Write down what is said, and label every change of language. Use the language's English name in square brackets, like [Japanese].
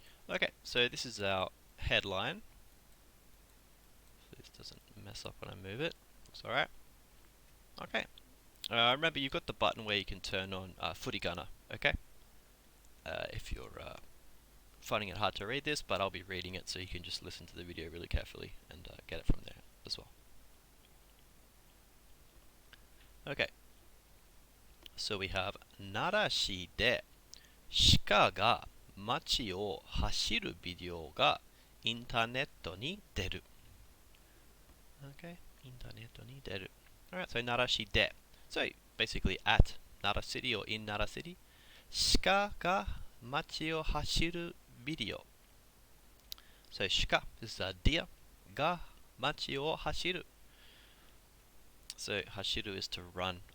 [English] Okay, so this is our headline. So this doesn't mess up when I move it. Looks alright. Okay. Remember, you've got the button where you can turn on Furigana, okay? If you're finding it hard to read this, but I'll be reading it so you can just listen to the video really carefully and get it from there as well. Okay. So we have [Japanese] Nara市で鹿が街を走るビデオがインターネットに出る。 Okay, インターネットに出る。 [English] Alright, so Nara市で. So basically at Nara City or in Nara City. [Japanese] 鹿が街を走るビデオ. [English] So 鹿 is a deer. [Japanese] が街を走る. [English] So hashiru is to run.